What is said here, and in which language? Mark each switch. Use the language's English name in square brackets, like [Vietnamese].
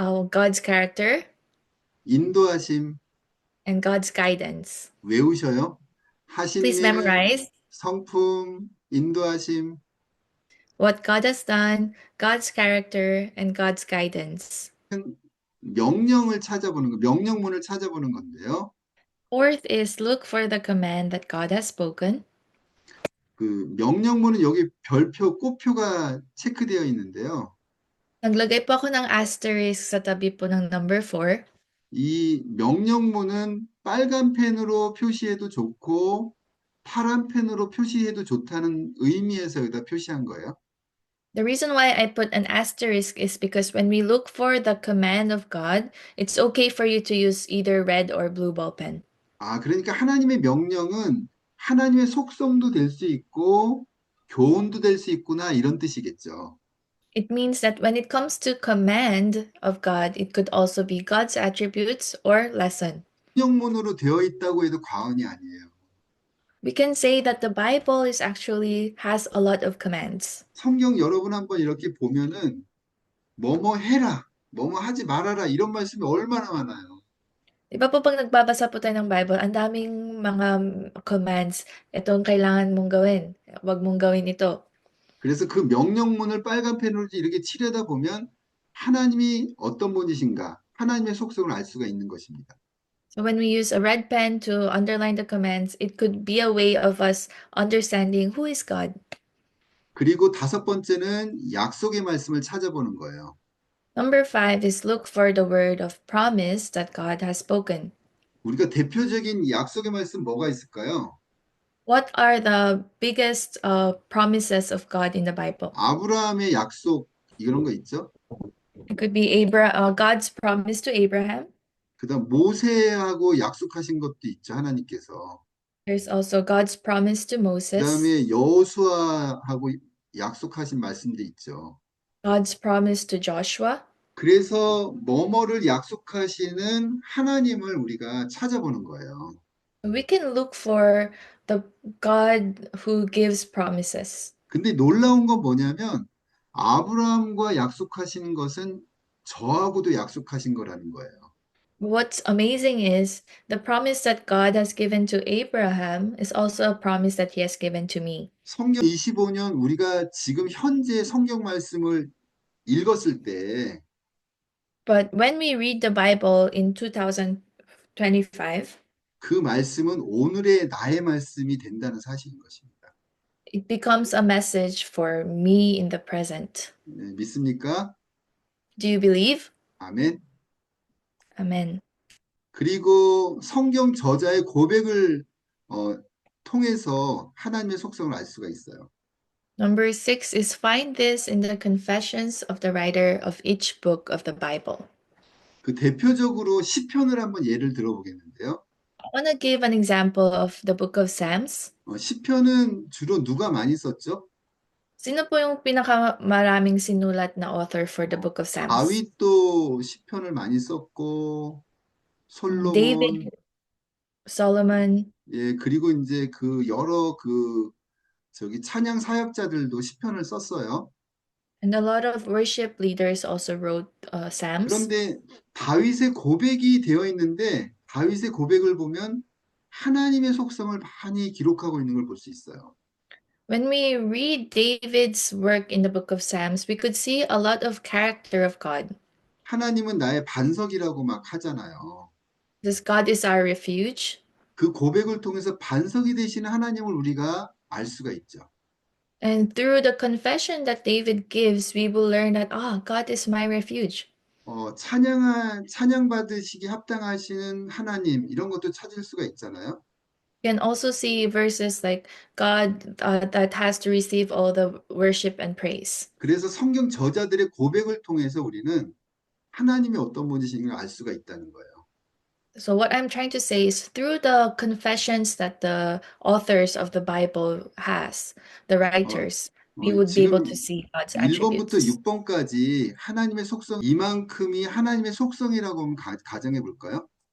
[English] God's character, [Korean] 인도하심 [English] and God's guidance. [Korean] 외우셔요. 하신 [English] Please [Korean] 일, [English] memorize [Korean] 성품, 인도하심. [English] what God has done, God's character, and God's guidance. [Korean] 명령을 찾아보는 거, 명령문을 찾아보는 건데요. [English] Fourth is look for the command that God has spoken. [Korean] 그 명령문은 여기 별표, 꽃표가 체크되어 있는데요. [Filipino] Naglagay po ako ng asterisk sa tabi po ng number 4. [Korean] 이 명령문은 빨간 펜으로 표시해도 좋고 파란 펜으로 표시해도 좋다는 의미에서 여기다 표시한 거예요. [English] The reason why I put an asterisk is because when we look for the command of God, it's okay for you to use either red or blue ball pen. [Korean] 그러니까 하나님의 명령은 하나님의 속성도 될 수 있고 교훈도 될 수 있구나 이런 뜻이겠죠. [English] It means that when it comes to command of God, it could also be God's attributes or lesson. [Korean] 명령문으로 되어 있다고 해도 과언이 아니에요. [English] We can say that the Bible has a lot of commands. [Korean] 성경 여러분 한번 이렇게 보면은 뭐뭐 해라, 뭐뭐 하지 말아라 이런 말씀이 얼마나 많아요. [Filipino] Di ba po pag nagbabasa po tayo ng Bible, ang daming mga commands. Ito ang kailangan mong gawin. Huwag mong gawin ito. [Korean] 그래서 그 명령문을 빨간 펜으로 이렇게 칠하다 보면 하나님이 어떤 분이신가, 하나님의 속성을 알 수가 있는 것입니다. [English] So when we use a red pen to underline the commands, it could be a way of us understanding who is God. [Korean] 그리고 다섯 번째는 약속의 말씀을 찾아보는 거예요. [English] Number 5 is look for the word of promise that God has spoken. [Korean] 우리가 대표적인 약속의 말씀 뭐가 있을까요? [English] What are the biggest promises of God in the Bible? [Korean] 아브라함의 약속 이런 거 있죠? [English] It could be God's promise to Abraham. [Korean] 그다음 모세하고 약속하신 것도 있죠, 하나님께서. [English] There's also God's promise to Moses. [Korean] 그다음에 여호수아하고 약속하신 말씀도 있죠. [English] God's promise to Joshua. [Korean] 그래서 뭐뭐를 약속하시는 하나님을 우리가 찾아보는 거예요. [English] We can look for the God who gives promises. [Korean] 근데 놀라운 건 뭐냐면 아브라함과 약속하시는 것은 저하고도 약속하신 거라는 거예요. [English] What's amazing is the promise that God has given to Abraham is also a promise that He has given to me. [Korean] 성경 25년 우리가 지금 현재 성경 말씀을 읽었을 때 [English] But when we read the Bible in 2025, [Korean] 그 말씀은 오늘의 나의 말씀이 된다는 사실인 것입니다. [English] it becomes a message for me in the present. [Korean] 네, 믿습니까? [English] Do you believe? [Korean] 아멘. [English] Amen. [Korean] 그리고 성경 저자의 고백을 통해서 하나님의 속성을 알 수가 있어요. [English] Number 6 is find this in the confessions of the writer of each book of the Bible. [Korean] 그 대표적으로 시편을 한번 예를 들어보겠는데요. [English] I want to give an example of the book of Psalms. [Korean] 시편은 주로 누가 많이 썼죠? [Filipino] Sino po yung pinakamaraming sinulat na [English] author for the book of Psalms? [Korean] 다윗도 시편을 많이 썼고 솔로몬, [English] David, Solomon, [Korean] 예, 그리고 이제 그 여러 저기 찬양 사역자들도 시편을 썼어요. [English] and a lot of worship leaders also wrote Psalms. [Korean] 그런데 다윗의 고백이 되어 있는데 다윗의 고백을 보면 하나님의 속성을 많이 기록하고 있는 걸 볼 수 있어요. [English] When we read David's work in the book of Psalms, we could see a lot of character of God. [Korean] 하나님은 나의 반석이라고 막 하잖아요. [English] This God is our refuge. [Korean] 그 고백을 통해서 반석이 되시는 하나님을 우리가 알 수가 있죠. [English] And through the confession that David gives, we will learn that, God is my refuge. [Korean] 찬양 받으시기 합당하시는 하나님 이런 것도 찾을 수가 있잖아요. [English] You can also see verses like God that has to receive all the worship and praise. [Korean] 그래서 성경 저자들의 고백을 통해서 우리는 하나님이 어떤 분이신가 알 수가 있다는 거예요. [English] So what I'm trying to say is through the confessions that the authors of the Bible has, the writers, we would be able [Korean] 지금 [English] to see God's [Korean] 1번부터 [English] attributes. [Korean] 6번까지 하나님의 속성, 이만큼이 하나님의 속성이라고 하면 가정해 볼까요?